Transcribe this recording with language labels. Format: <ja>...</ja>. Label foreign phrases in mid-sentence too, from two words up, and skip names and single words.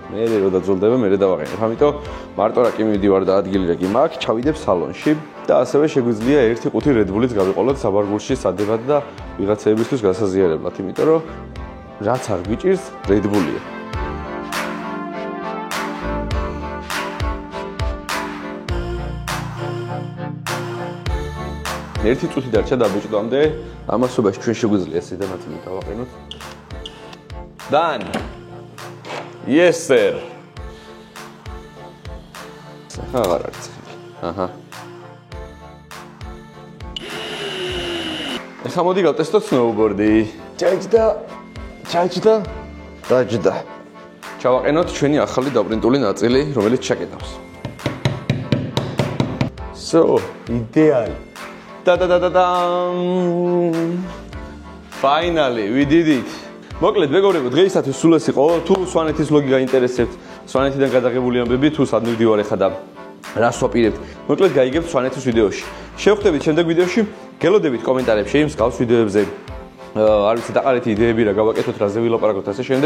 <ka>მე რო დაძველდება, მე დავაყენებ. ამიტომ მარტო რა კი მივდივარ და ადგილი რა კი მაქვს, ჩავიდებ სალონში და ასევე შეგვიძლია 1.5 Red Bull-იც გავიყოლოთ საბარგულში სადებად და ვიღაცეებისთვის გასაზიარებლად, იმიტომ რომ რაც არ გვიჭირს, Red Bull-ია. ერთი წუთი დარჩა დაბეჭდვამდე, ამასობაში ჩვენ შეგვიძლია ეს ნაწილი დავაყენოთ.</ka> <en>Done. Yes sir.</en> <ka>აღარ არის. აჰა. ეხლა მოდი გავტესტოთ სნოუბორდი. ჩაიჭდა. დაჯდა. ჩავაყენოთ ჩვენი ახალი დაპრინტული ნაწილი, რომელიც ჩაკეტავს.</ka> <en>So, ideal. Finally, we did it.</en> <ka>მოკლედ, მეგობრებო, დღეისათვის სულ ეს იყო. თუ სვანეთის ლოგი გაინტერესებთ, სვანეთიდან გადაღებული ამბები, თუ სად მივდივარ ეხლა და რას ვაპირებთ, მოკლედ გაიგებთ სვანეთის ვიდეოში. შევხვდებით შემდეგ ვიდეოში, გელოდებით კომენტარებში იმ მსგავს ვიდეოებზე. არ ვიცი, დაყარეთი იდეები რა გავაკეთოთ, რაზე ვილაპარაკოთ ასე შემდეგ.</ka>